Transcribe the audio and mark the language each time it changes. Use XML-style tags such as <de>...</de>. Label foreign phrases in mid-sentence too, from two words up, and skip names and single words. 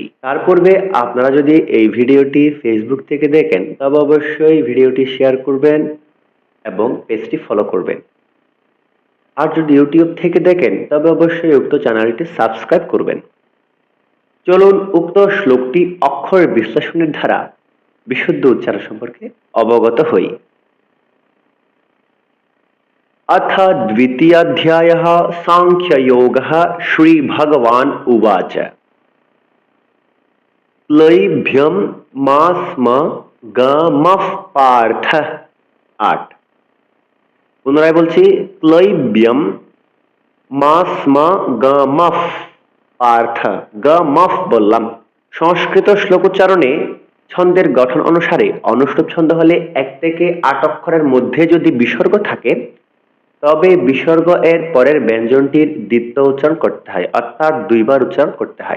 <bn>তার পূর্বে আপনারা যদি এই ভিডিওটি ফেসবুক থেকে দেখেন তবে অবশ্যই ভিডিওটি শেয়ার করবেন এবং পেজটি ফলো করবেন। আর যদি ইউটিউব থেকে দেখেন তবে অবশ্যই উক্ত চ্যানেলটি সাবস্ক্রাইব করবেন। চলুন উক্ত শ্লোকটি অক্ষর বিশ্লেষণের দ্বারা বিশুদ্ধ উচ্চারণ সম্পর্কে অবগত হই।</bn> <sa>अथ द्वितीयाध्यायः सांख्ययोगः। श्रीभगवान् उवाच क्लैभ्यं मा स्म गमः पार्थ।</sa> <bn>8 পুনরায় বলছি,</bn> <sa>ক্লৈব্যম মা স্ম গমঃ পার্থ।</sa> <bn>গমঃ বললাম। সংস্কৃত শ্লোক উচ্চারণে ছন্দের গঠন অনুসারে অনুষ্টুপ ছন্দ হলে 1 থেকে 8 অক্ষরের মধ্যে যদি বিসর্গ থাকে তবে বিসর্গ এর পরের ব্যঞ্জনটির দ্বিতীয় উচ্চারণ করতে হয়, অর্থাৎ 2 বার উচ্চারণ করতে হয়।</bn>